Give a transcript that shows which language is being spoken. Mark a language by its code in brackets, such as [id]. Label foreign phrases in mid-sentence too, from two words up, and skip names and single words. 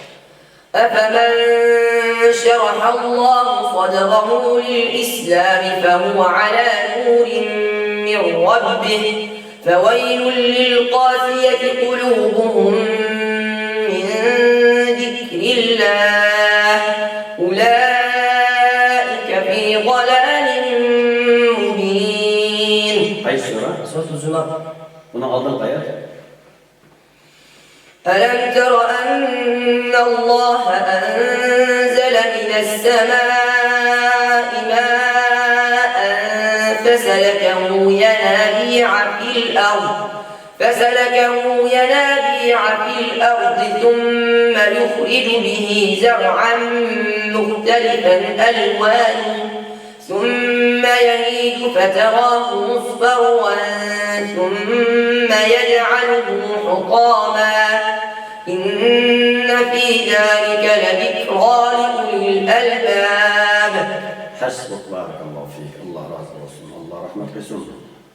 [ar] للإسلام فهو على نور من ربه فويل للقاسية قلوبهم من ذكر الله أولئك في ضلال مبين. سورة الزمر. [tr] Bunu aldığın ayet. [ar] ألم تر أن الله أنزل من السماء ماء فسلكه ينابيع في الأرض ثم يخرج به زرعا مختلفا ألوانه ثم يهيج فتراه مصفرا ثم يجعله حطاما إن في ذلك لذكرى لأولي الألباب. حسبك بارك الله فيك. الله [tr] razı olsun. Allah rahmet etsin.